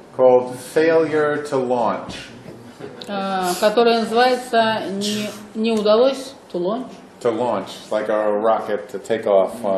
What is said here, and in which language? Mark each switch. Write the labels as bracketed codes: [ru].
[en] called Failure to Launch. [ru] которая называется «Не удалось [en] to launch». To launch, like a rocket to take off.